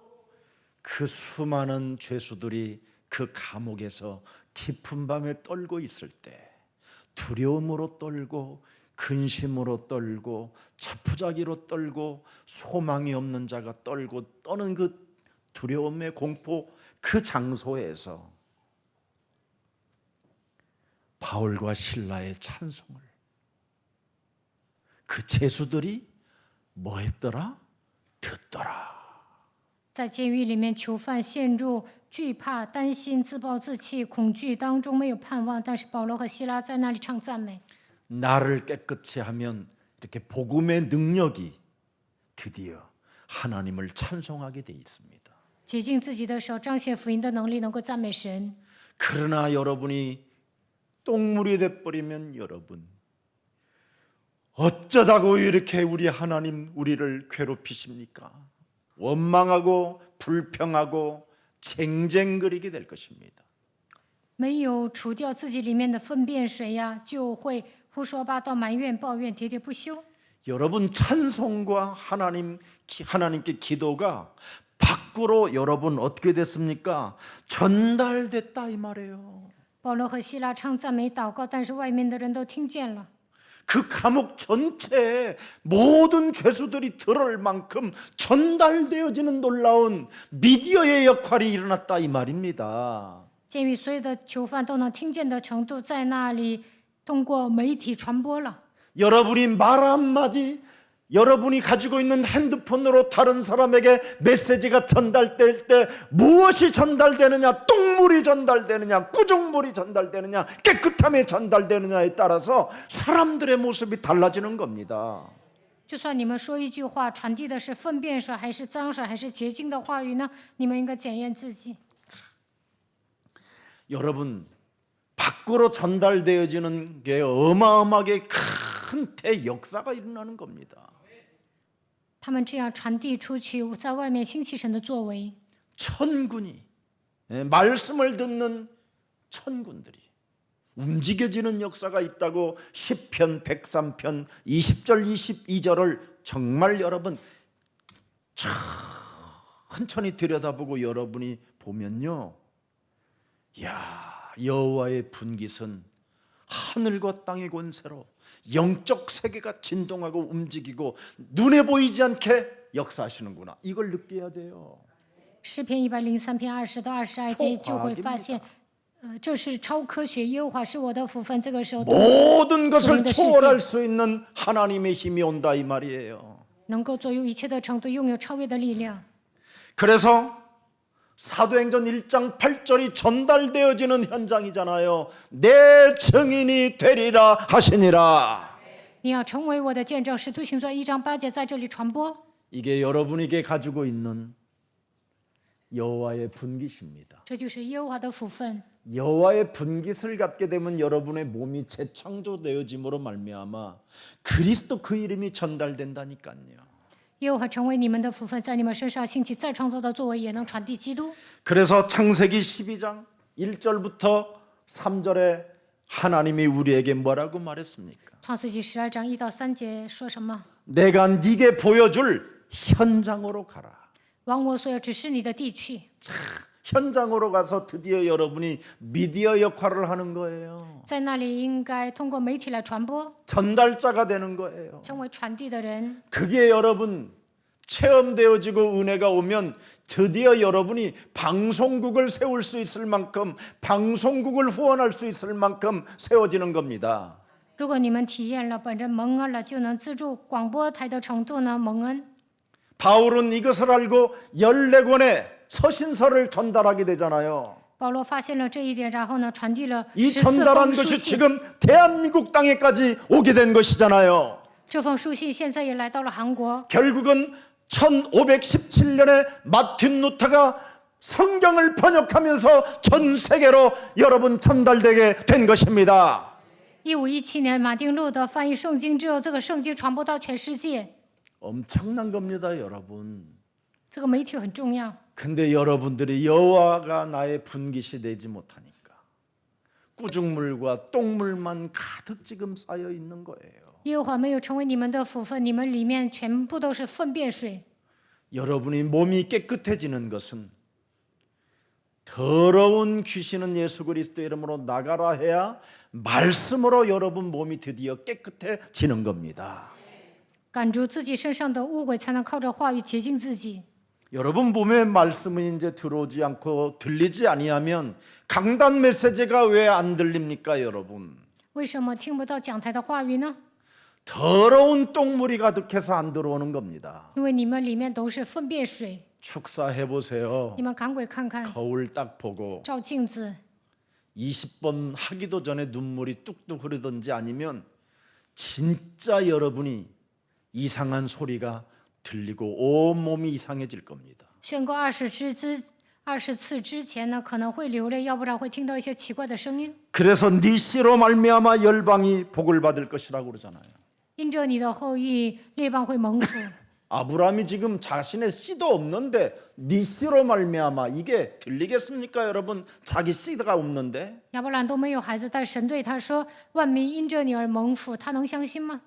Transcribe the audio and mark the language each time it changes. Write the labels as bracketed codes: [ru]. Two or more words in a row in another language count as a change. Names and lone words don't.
[ko] 그 수많은 죄수들이 그 감옥에서 깊은 밤에 떨고 있을 때 두려움으로 떨고 근심으로 떨고 자포자기로 떨고 소망이 없는 자가 떨고 떠는 그 두려움의 공포 그 장소에서 바울과 신라의 찬송을 그 죄수들이 뭐 했더라? 듣더라. [zh] 在监狱里面囚犯陷入惧怕、担心、自暴自弃、恐惧当中没有盼望，但是保罗和希拉在那里唱赞美。 [ko] 나를 깨끗이 하면 이렇게 복음의 능력이 드디어 하나님을 찬송하게 돼 있습니다. [zh] 洁净自己的手，彰显福音的能力，能够赞美神。 [ko] 그러나 여러분이 똥물이 돼버리면 여러분 어쩌다고 이렇게 우리 하나님 우리를 괴롭히십니까? 원망하고 불평하고 쟁쟁거리게 될 것입니다. [zh] 没有除掉自己里面的粪便水呀，就会胡说八道、埋怨、抱怨、喋喋不休。 [ko] 여러분 찬송과 하나님께 기도가 밖으로 여러분 어떻게 됐습니까? 전달됐다 이 말이에요. [zh] 保罗和希拉唱赞美祷告，但是外面的人都听见了。 [ko] 그 감옥 전체에 모든 죄수들이 들을 만큼 전달되어지는 놀라운 미디어의 역할이 일어났다 이 말입니다. [zh] 监狱所有的囚犯都能听见的程度，在那里通过媒体传播了。 [ko] 여러분이 말 한마디, 여러분이 가지고 있는 핸드폰으로 다른 사람에게 메시지가 전달될 때 무엇이 전달되느냐, 똥물이 전달되느냐, 꾸중물이 전달되느냐, 깨끗함이 전달되느냐에 따라서 사람들의 모습이 달라지는 겁니다. [zh] 就算你们说一句话，传递的是粪便水，还是脏水，还是洁净的话语呢？你们应该检验自己。 [ko] 여러분 밖으로 전달되어지는 게 어마어마하게 큰 대역사가 일어나는 겁니다. [zh] 他们这样传递出去，在外面兴起神的作为。 [ko] 천군이 말씀을 듣는 천군들이 움직여지는 역사가 있다고 시편 103편 20절 22절을 정말 여러분 천천히 들여다보고 여러분이 보면요, 야, 여호와의 분깃은 하늘과 땅의 권세로 영적 세계가 진동하고 움직이고 눈에 보이지 않게 역사하시는구나. 이걸 느껴야 돼요. [zh] 诗篇103篇20到22节就会发现，这是超科学。耶和华是我的福分，这个时候 [ko] 모든 것을 초월할 수 있는 하나님의 힘이 온다 이 말이에요. [zh] 能够左右一切的程度，拥有超越的力量。 [ko] 그래서 사도행전 1장 8절이 전달되어지는 현장이잖아요. 내 증인이 되리라 하시니라. [zh] 你要成为我的见证。使徒行传1章8节在这里传播。 [ko] 이게 여러분에게 가지고 있는 여호와의 분깃입니다. [zh] 这就是耶和华的福分。 [ko] 여호와의 분깃을 갖게 되면 여러분의 몸이 재창조되어짐으로 말미암아 그리스도 그 이름이 전달된다니까요. [zh] 耶和华成为你们的福分，在你们身上兴起再创造的作为，也能传递基督。 [ko] 그래서 창세기 12장 1절부터 3절에 하나님이 우리에게 뭐라고 말했습니까? [zh] 创世纪12章1到3节说什么？ [ko] 내가 네게 보여줄 현장으로 가라. [zh] 往我所要指示你的地去。 [ko] 현장으로 가서 드디어 여러분이 미디어 역할을 하는 거예요. [zh] 在那里应该通过媒体来传播， [ko] 전달자가 되는 거예요. [zh] 成为传递的人。 [ko] 그게 여러분 체험되어지고 은혜가 오면 드디어 여러분이 방송국을 세울 수 있을 만큼, 방송국을 후원할 수 있을 만큼 세워지는 겁니다. [zh] 如果你们体验了本人蒙恩了，就能资助广播台的程度呢？蒙恩。 [ko] 바울은 이것을 알고 14권의 서신서를 전달하게 되잖아요. [zh] 保罗发现了这一点，然后呢，传递了 [ko] 이 14 전달한 [zh] 封书 [ko] 것이 [zh] 信。 [ko] 지금 대한민국 땅에까지 오게 된 것이잖아요. [zh] 这封书信现在也来到了韩国。 [ko] 결국은 1517년에 마틴 루터가 성경을 번역하면서 전 세계로 여러분 전달되게 된 것입니다. [zh] 1517 年，马丁路德翻译圣经之后，这个圣经传播到全世界。 [ko] 엄청난 겁니다, 여러분. [zh] 这个媒体很重要。 [ko] 근데 여러분들이 여호와가 나의 분깃이 되지 못하니까 꾸중물과 똥물만 가득 지금 쌓여 있는 거예요. [zh] 耶和华没有成为你们的福分，你们里面全部都是粪便水。 [ko] 여러분이 몸이 깨끗해지는 것은 더러운 귀신은 예수 그리스도 이름으로 나가라 해야 말씀으로 여러분 몸이 드디어 깨끗해지는 겁니다. [zh] 赶逐自己身上的污鬼，才能靠着话语洁净自己。 [ko] 여러분 몸에 말씀은 이제 들어오지 않고 들리지 아니하면 강단 메시지가 왜 안 들립니까, 여러분? [zh] 为什么听不到讲台的话语呢？ [ko] 더러운 똥물이 가득해서 안 들어오는 겁니다. [zh] 因为你们里面都是粪便水。 [ko] 축사해 보세요. [zh] 你们赶鬼看看， [ko] 거울 딱 보고 [zh] 照镜子， [ko] 20번 하기도 전에 눈물이 뚝뚝 흐르든지 아니면 진짜 여러분이 이상한 소리가 들리고 온몸이 이상해질 겁니다. [zh] 宣告20次之前呢，可能会流泪，要不然会听到一些奇怪的声音。 [ko] 그래서 네 씨로 말미암아 열방이 복을 받을 것이라고 그러잖아요. [zh] 因着你的后裔，列邦会蒙福。 [ko] 아브라함이 지금 자신의 씨도 없는데 네 씨로 말미암아 이게 들리겠습니까, 여러분? 자기 씨가 없는데 [zh] 亚伯兰都没有孩子，但神对他说：“万民因着你而蒙福。” 他能相信吗？